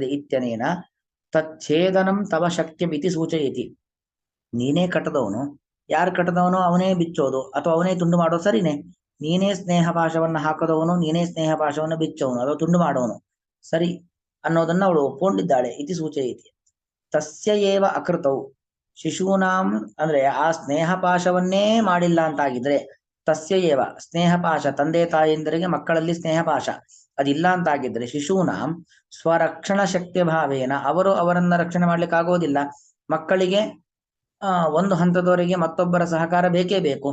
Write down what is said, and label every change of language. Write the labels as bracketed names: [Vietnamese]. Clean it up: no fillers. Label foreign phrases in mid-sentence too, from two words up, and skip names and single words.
[Sanskrit] ಇತ್ಯನೇನ ತಚ್ಛೇದನಂ ತವ ಶಕ್ಯಮಿತಿ ಸೂಚಯತಿ. [Kannada] ನೀನೇ ಕಟ್ಟದವನು, ಯಾರು ಕಟ್ಟದವನು ಅವನೇ ಬಿಚ್ಚೋದು ಅಥವಾ ಅವನೇ ತುಂಡು ಮಾಡೋದು ಸರಿನೇ. ನೀನೇ ಸ್ನೇಹ ಪಾಶವನ್ನ ಹಾಕದವನು, ನೀನೇ ಸ್ನೇಹ ಪಾಶವನ್ನು ಬಿಚ್ಚವನು ಅಥವಾ ತುಂಡು ಮಾಡೋನು ಸರಿ ಅನ್ನೋದನ್ನ ಅವಳು ಒಪ್ಕೊಂಡಿದ್ದಾಳೆ. [Sanskrit] ಇತಿ ಸೂಚಯತಿ. ತಸ್ಯ ಏವ ಅಕೃತವು ಶಿಶೂನಾಂ, [Kannada] ಅಂದ್ರೆ ಆ ಸ್ನೇಹ ಪಾಶವನ್ನೇ ಮಾಡಿಲ್ಲ ಅಂತಾಗಿದ್ರೆ, [Sanskrit] ತಸ್ಯ ಏವ [Kannada] ಸ್ನೇಹ ಪಾಶ, ತಂದೆ ತಾಯಿಯಂದರಿಗೆ ಮಕ್ಕಳಲ್ಲಿ ಸ್ನೇಹ ಪಾಶ ಅದಿಲ್ಲ ಅಂತಾಗಿದ್ರೆ, [Sanskrit] ಶಿಶೂನಾಂ ಸ್ವರಕ್ಷಣ ಶಕ್ತಿ ಭಾವೇನ, [Kannada] ಅವರು ಅವರನ್ನ ರಕ್ಷಣೆ ಮಾಡ್ಲಿಕ್ಕೆ ಆಗೋದಿಲ್ಲ. ಮಕ್ಕಳಿಗೆ ಒಂದು ಹಂತದವರೆಗೆ ಮತ್ತೊಬ್ಬರ ಸಹಕಾರ ಬೇಕೇ ಬೇಕು.